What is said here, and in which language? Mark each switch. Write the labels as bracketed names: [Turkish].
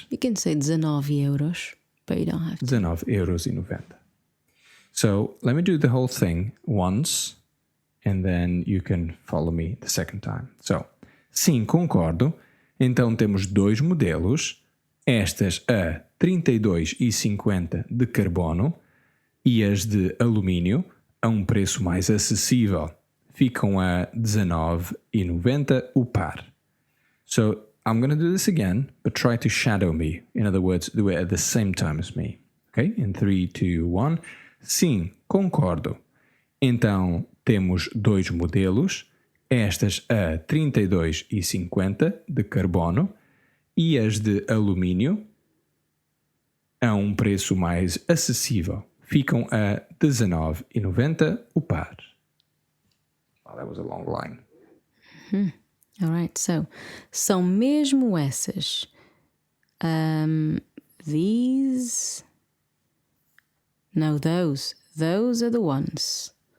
[English] You can say 19 euros, but you don't have to. [Portuguese] 19,90 €. [English] So let me do the whole thing once, and then you can follow me the second time. So, [Portuguese] sim, concordo. Então temos dois modelos. Estas a 32,50 de carbono e as de alumínio a preço mais acessível. Ficam a 19,90 o par. [English] So I'm going to do this again, but try to shadow me. In other words, do it at the same time as me. Okay? In 3, 2, 1. [Portuguese] Sim, concordo. Então, temos dois modelos. Estas a 32,50 de carbono e as de alumínio a preço mais acessível. Ficam a 19,90 o par. [English] Well, that was a long line. All right, so [Portuguese] são mesmo essas. [English] These. No, those. Those are the ones.